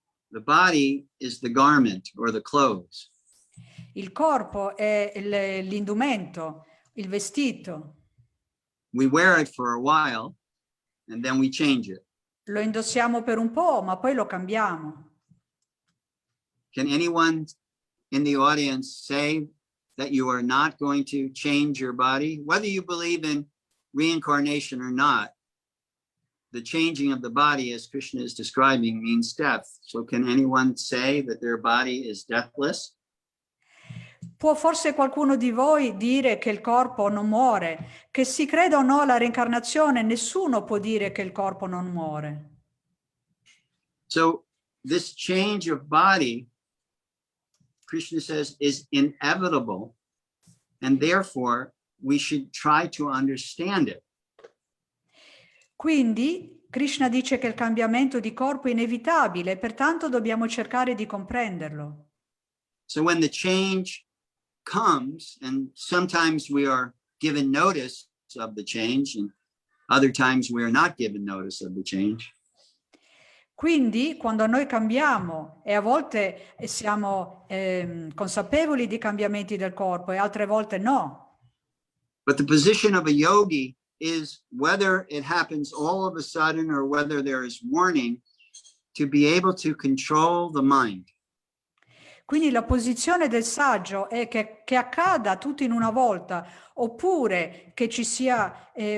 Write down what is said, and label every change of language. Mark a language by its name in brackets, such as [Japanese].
[English] The body is the garment or the clothes. [Italian] Il corpo è l'indumento, il vestito. [English] We wear it for a while and then we change it. [Italian] Lo indossiamo per un po', ma poi lo cambiamo. [English] Can anyone in the audience say that you are not going to change your body? Whether you believe in reincarnation or not, the changing of the body, as Krishna is describing, means death. So can anyone say that their body is deathless? [Italian] Può forse qualcuno di voi dire che il corpo non muore? Che si creda o no alla reincarnazione, nessuno può dire che il corpo non muore. [English] So this change of body, Krishna says, is inevitable, and therefore we should try to understand it. [Italian] Quindi Krishna dice che il cambiamento di corpo è inevitabile, pertanto dobbiamo cercare di comprenderlo. [English] So when the change comes, and sometimes we are given notice of the change, and other times we are not given notice of the change. [Italian] Quindi quando noi cambiamo e a volte siamo consapevoli di cambiamenti del corpo e altre volte no. [English] But the position of a yogi is, whether it happens all of a sudden or whether there is warning, to be able to control the mind. [Italian] Quindi la posizione del saggio è che accada tutto in una volta, oppure che ci sia